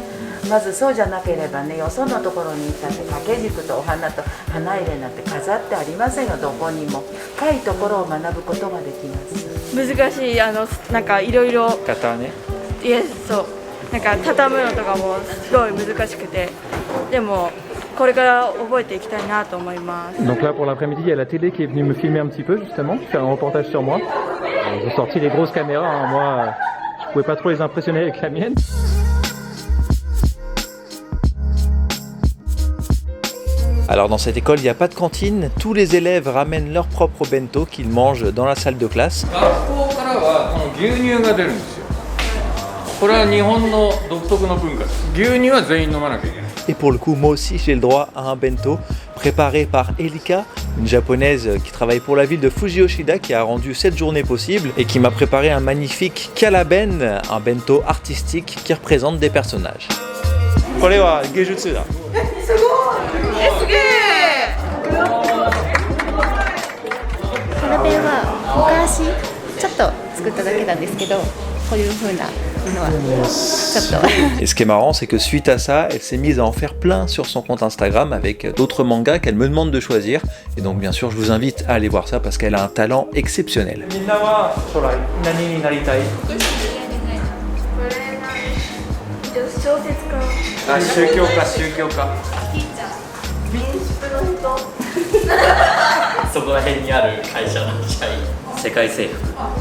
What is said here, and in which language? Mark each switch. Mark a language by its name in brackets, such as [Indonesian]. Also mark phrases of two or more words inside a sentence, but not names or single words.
[Japanese] まずそうじゃなければね、よそのところに行ったって掛け軸とお花と花入れなんて飾ってありませんよ。どこにも深いところを学ぶことができます。難しいなんかいろいろ型ね. いえそうなんか畳むのとかもすごい難しくて、でもこれから覚えていきたいなと思います。 [French] Donc là pour l'après-midi, il y a la télé qui est venue me filmer un petit peu justement, faire un reportage sur moi. Ils ont sorti les grosses caméras, hein. Moi je pouvais pas trop les impressionner avec la mienne. Alors dans cette école, il n'y a pas de cantine, tous les élèves ramènent leur propre bento qu'ils mangent dans la salle de classe. [Japanese] 学校からはこの牛乳が出るんですよ。これは日本の独特の文化です。牛乳は全員飲まなきゃいけない。 [French] Et pour le coup, moi aussi j'ai le droit à un bento préparé par Elika, une japonaise qui travaille pour la ville de Fujiyoshida, qui a rendu cette journée possible et qui m'a préparé un magnifique kalaben, un bento artistique qui représente des personnages. [Japanese] これは芸術だ。すごい。すげえ。カラベンは昔ちょっと作っただけなんですけど、こういう風なのはちょっと。 [French] Et ce qui est marrant, c'est que suite à ça, elle s'est mise à en faire plein sur son compte Instagram avec d'autres mangas qu'elle me demande de choisir. Et donc bien sûr, je vous invite à aller voir ça parce qu'elle a un talent exceptionnel. [Japanese] みんなは将来何になりたい？小説家。あ、宗教家、宗教家。そこら辺にある会社の社員、世界征服。